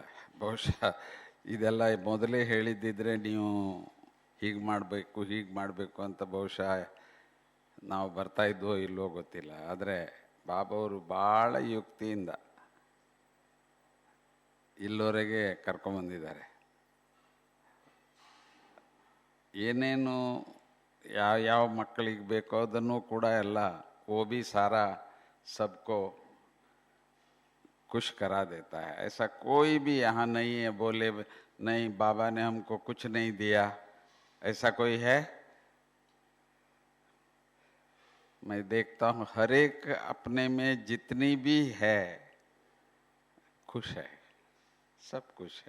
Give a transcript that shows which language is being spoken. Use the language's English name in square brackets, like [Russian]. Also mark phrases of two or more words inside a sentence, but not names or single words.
[Kannada] ಬಹುಶಃ ಇದೆಲ್ಲ ಮೊದಲೇ ಹೇಳಿದ್ದಿದ್ರೆ ನೀವು ಹೀಗೆ ಮಾಡಬೇಕು ಅಂತ ಬಹುಶಃ ನಾವು ಬರ್ತಾಯಿದ್ವೋ ಇಲ್ಲವೋ ಗೊತ್ತಿಲ್ಲ. ಆದರೆ ಬಾಬಾವರು ಭಾಳ ಯುಕ್ತಿಯಿಂದ ಇಲ್ಲಿವರೆಗೆ ಕರ್ಕೊಂಬಂದಿದ್ದಾರೆ. ಏನೇನು ಯಾವ ಮಕ್ಕಳಿಗೆ ಬೇಕೋ ಅದನ್ನು ಕೂಡ ಎಲ್ಲ [Hindi] वो भी सारा सबको खुश करा देता है. ऐसा कोई भी यहाँ नहीं है बोले नहीं बाबा ने हमको कुछ नहीं दिया, ऐसा कोई है? मैं देखता हूँ हर एक अपने में जितनी भी है खुश है, सब खुश है.